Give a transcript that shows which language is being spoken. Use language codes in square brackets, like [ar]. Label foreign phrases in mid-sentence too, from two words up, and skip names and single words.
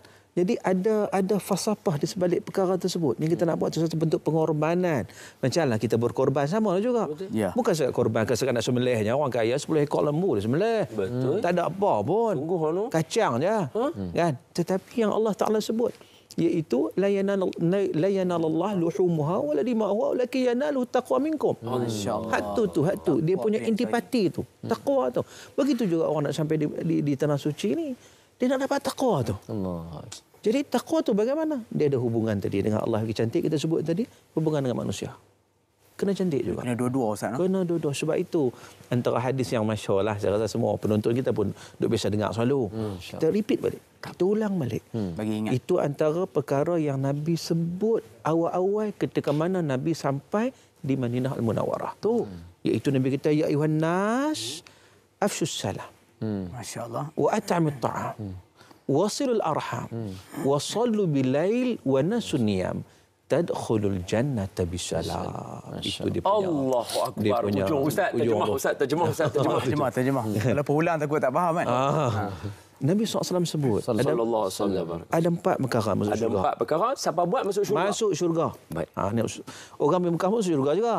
[ms] Jadi ada falsafah di sebalik perkara tersebut. Yang kita nak buat satu bentuk pengorbanan. Macamlah kita berkorban sama juga. Ya. Bukan sekadar korban, sekadar nak sembelihnya. Orang kaya 10 ekor lembu dia sembelih. Betul. Tak ada apa pun. Kacang je. Kan? Tetapi yang Allah Ta'ala sebut, iaitu [ar] لن ينال الله لحومها ولا دماؤها ولكن يناله التقوى منكم. [ms] Hatu. Dia punya intipati tu. Taqwa tu. Begitu juga orang nak sampai di tanah suci ni, dia nak dapat taqwa tu. Allah. Jadi taqwa tu bagaimana? Dia ada hubungan tadi dengan Allah yang cantik kita sebut tadi, hubungan dengan manusia. Kena cantik juga. Kena dua-dua Ustaz. Kena dua-dua. Sebab itu antara hadis yang masyhur lah, saya rasa semua penonton kita pun duk biasa dengar selalu. Kita repeat balik. Kita ulang balik. Bagi ingat. Itu antara perkara yang Nabi sebut awal-awal ketika mana Nabi sampai di Madinah Al-Munawwarah. Tu. Iaitu Nabi kata, [ar] يا أيها الناس أفشوا السلام. [ms] Masya-Allah. [ar] وأطعموا الطعام وصلوا الأرحام. وصلوا بالليل والناس نيام. تدخلوا الجنة بسلام. [ms] Itu dia punya. [ar] الله أكبر. [ms] Ustaz terjemah. Kalau perulang takut tak faham kan? Nabi SAW sebut [ar] صلى الله عليه وسلم. [ms] Ada 4 perkara masuk syurga. Ada 4 perkara siapa buat masuk syurga? Masuk syurga. Baik. Orang di Mekah masuk syurga juga.